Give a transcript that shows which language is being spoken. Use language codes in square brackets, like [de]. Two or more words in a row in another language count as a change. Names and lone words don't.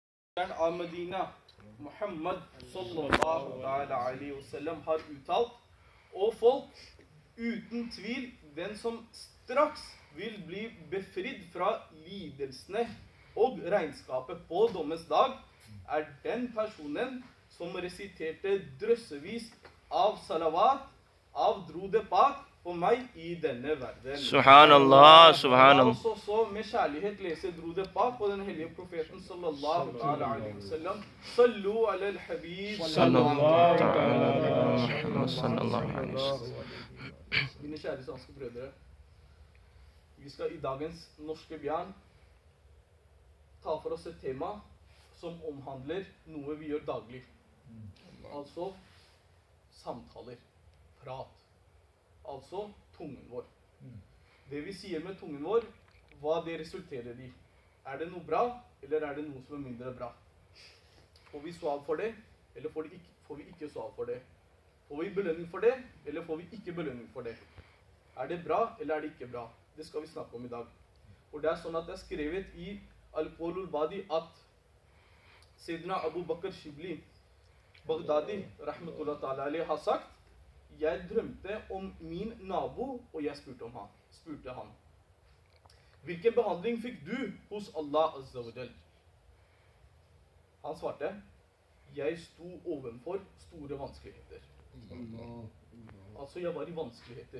[no] Av Medina, Muhammad [ar] صلى الله عليه وسلم [no] har uttalt, og folk, uten tvil, den som straks vil bli befridd fra lidelsene og regnskapet på dommens dag, er den personen som resiterte drøssevis av salawat, av [ur] درود پاک [no] på meg i denne verden. [ar] سبحان الله سبحان الله. Altså så med kjærlighet lese [ur] درود پاک [ar] på den hellige profeten صلى الله عليه وسلم. صلوا على الحبيب صلى الله عليه وسلم. [no] Mine kjære svenske brødre, vi skal i dagens norske bjørn ta for oss et tema som omhandler noe vi gjør daglig. Altså samtaler, prat. Altså tungen vår. Det vi sier med tungen vår, hva det resulterer i. Er det noe bra, eller er det noe som er mindre bra? Får vi svar for det, eller får vi ikke svar for det? Får vi belønning for det, eller får vi ikke belønning for det? Er det bra, eller er det ikke bra? Det skal vi snakke om i dag. Og det er sånn at det er skrevet i Al-Qawl al-Badi at Sayyidina Abu Bakr Shibli Baghdadi [ar] رحمة الله تعالى عليه [no] har sagt: jeg drømte om min nabo, og jeg spurte han. Hvilken behandling fikk du hos Allah [ar] عز وجل? [no] Han svarte: jeg sto ovenfor store vanskeligheter. Altså, jeg var i vanskeligheter.